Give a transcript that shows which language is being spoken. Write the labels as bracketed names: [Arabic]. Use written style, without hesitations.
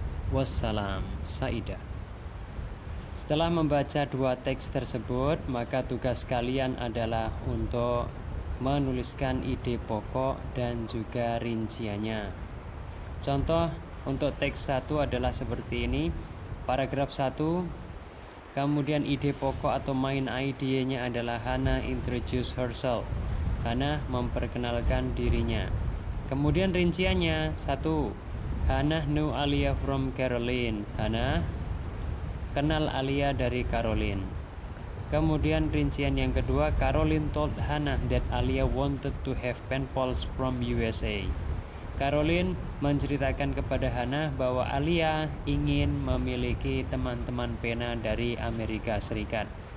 [Indonesian] Wassalam, Saida. Setelah membaca dua teks tersebut, maka tugas kalian adalah untuk menuliskan ide pokok dan juga rinciannya. Contoh untuk teks 1 adalah seperti ini. Paragraf 1, kemudian ide pokok atau main idenya adalah [English] Hana introduce herself. [Indonesian] Hana memperkenalkan dirinya. Kemudian rinciannya 1. [English] Hana knew Alia from Caroline. [Indonesian] Hana kenal Alia dari Caroline. Kemudian rincian yang kedua, [English] Caroline told Hana that Alia wanted to have pen pals from USA. [Indonesian] Caroline menceritakan kepada Hana bahwa Alia ingin memiliki teman-teman pena dari Amerika Serikat.